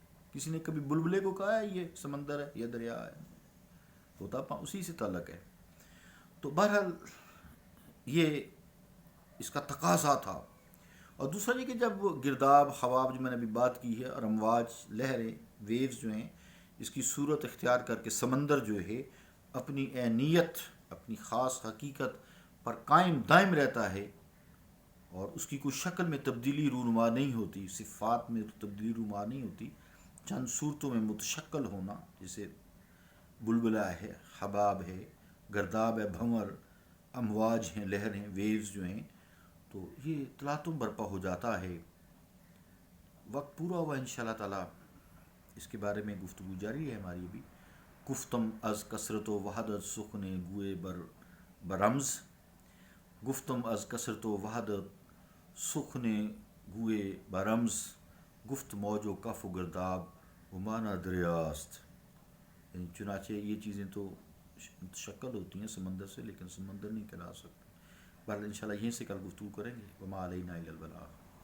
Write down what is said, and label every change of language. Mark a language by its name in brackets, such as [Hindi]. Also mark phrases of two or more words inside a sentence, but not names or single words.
[Urdu] کسی نے کبھی بلبلے کو کہا ہے یہ سمندر ہے، یہ دریا ہے، ہوتا اسی سے تعلق ہے. تو بہرحال یہ اس کا تقاضا تھا. اور دوسرا یہ کہ جب گرداب حباب جو میں نے ابھی بات کی ہے، اور امواج لہریں ویوز جو ہیں, اس کی صورت اختیار کر کے سمندر جو ہے اپنی عینیت، اپنی خاص حقیقت پر قائم دائم رہتا ہے اور اس کی کوئی شکل میں تبدیلی رونما نہیں ہوتی، صفات میں تبدیلی رونما نہیں ہوتی، چند صورتوں میں متشکل ہونا، جیسے بلبلہ ہے، حباب ہے، گرداب ہے، بھنور، امواج ہیں، لہر ہیں، ویوز جو ہیں، تو یہ تلاطم برپا ہو جاتا ہے۔ وقت پورا ہوا [Arabic] انشاءاللہ تعالی [Urdu] اس کے بارے میں گفتگو جاری ہے ہماری بھی۔ [Persian] گفتم از کثرت و وحدت سخن گوئے برمز، گفتم از کثرت و وحدت سخن گوئے برمز، گفت موج و کف و گرداب و مانا دریاست۔ [Urdu] یعنی چنانچہ یہ چیزیں تو متشکل ہوتی ہیں سمندر سے، لیکن سمندر نہیں کہلا سکتے۔ بہرحال انشاءاللہ یہیں سے کل گفتگو کریں گے۔ [Arabic] وما علینا الا البلاغ۔